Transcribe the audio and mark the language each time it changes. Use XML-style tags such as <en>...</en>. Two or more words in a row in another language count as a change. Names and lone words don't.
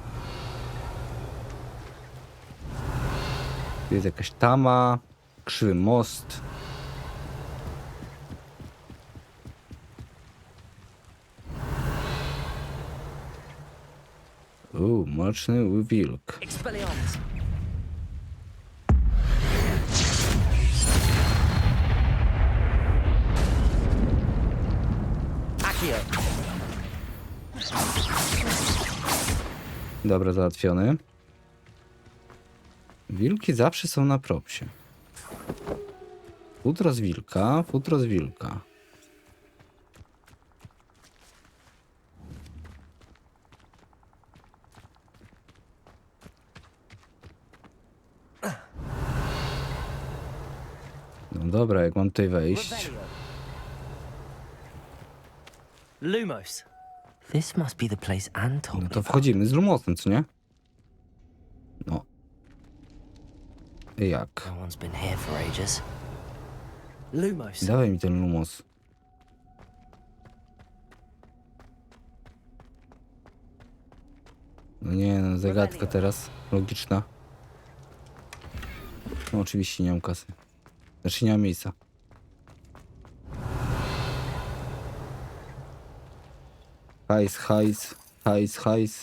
<pl>Tu jest jakaś tama. Krzywy most. Mroczny wilk. Expelliarmus. Accio. Dobra, załatwiony. Wilki zawsze są na propsie. Futro z wilka, futro z wilka. No dobra, jak mam tutaj wejść. Revelio. Lumos.</pl> <en>This must be the place Anne told</en> <pl>No</pl> <en>me to about.</en> <pl>wchodzimy z Lumosem, co nie? No. Jak?</pl> <en>No one's been here for ages.</en> <pl>Lumos. Dawaj mi ten Lumos. No nie, no zagadka teraz. Logiczna. No oczywiście nie mam kasy. Znaczy nie mam miejsca. Hajs, hajs, hajs, hajs.</pl>